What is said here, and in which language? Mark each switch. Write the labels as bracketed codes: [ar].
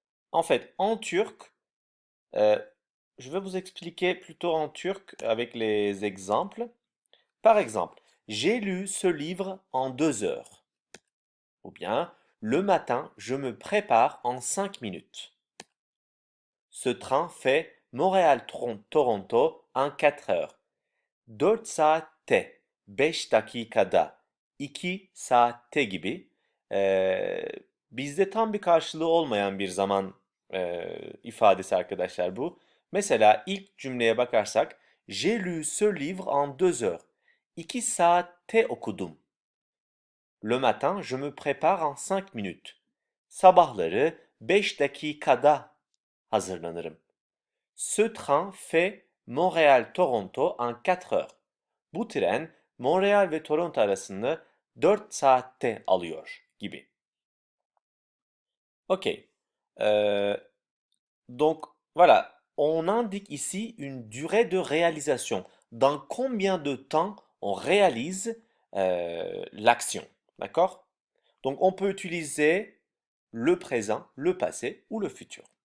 [fr] En fait, en turc, euh, je vais vous expliquer plutôt en turc avec les exemples. Par exemple, j'ai lu ce livre en 2 heures. Ou bien, le matin, je me prépare en 5 minutes. Ce train fait Montréal-Toronto en 4 heures. [tr] 4 saatte 5 dakikada 2 saatte gibi bizde tam bir karşılığı olmayan bir zaman ifadesi arkadaşlar bu. Mesela ilk cümleye bakarsak [fr] J'ai lu ce livre en 2 heures. [tr] 2 saatte okudum. [fr] Le matin, je me prépare en 5 minutes. [tr] Sabahları 5 dakikada hazırlanırım. [fr] Ce train fait Montréal-Toronto en 4 heures. [tr] Bu tren Montréal ve Toronto arasını 4 saatte alıyor gibi. [fr] Ok. Euh, donc voilà, on indique ici une durée de réalisation. Dans combien de temps on réalise l'action. D'accord? Donc on peut utiliser le présent, le passé ou le futur.